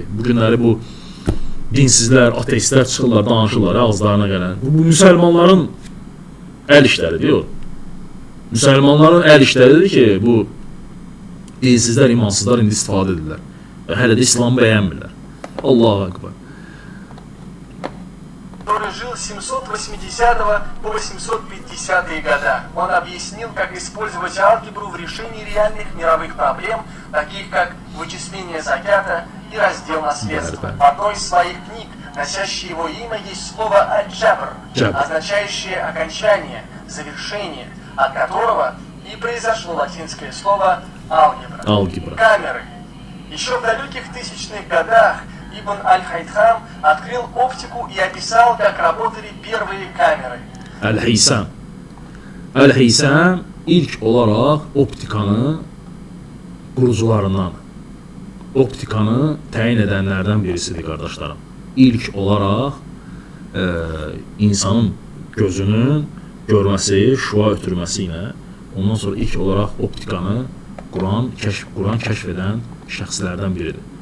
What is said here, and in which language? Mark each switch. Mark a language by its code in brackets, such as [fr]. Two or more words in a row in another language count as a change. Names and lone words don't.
[az] Bu günləri bu dinsizlər, ateistlər çıxırlar, danışırlar ağızlarına gələn. Bu müsəlmanların əl işləridir o. Müsəlmanların əl işləridir ki, bu dinsizlər, imansızlar indi istifadə edirlər. Və hələ də İslamı bəyənmirlər. [ar] الله أكبر. [ru] Который жил с 780 по 850 года. Он объяснил, как использовать алгебру в решении реальных мировых проблем, таких как вычисление заката и раздел наследства. В одной из своих книг, носящей его имя, есть слово «аль-джабр», означающее окончание, завершение, от которого и произошло латинское слово «алгебра». Камеры. Еще в далеких тысячных годах Ибн Аль-Хайдхам открыл оптику и описал, как работали первые камеры. [az] Əl-Heysəm ilk olaraq optikanı qurucularından, optikanı təyin edənlərdən birisidir, qardaşlarım. İlk olaraq insanın gözünün görməsi, şua ötürməsi ilə ondan sonra ilk olaraq optikanı quran, kəşf edən şəxslərdən biridir.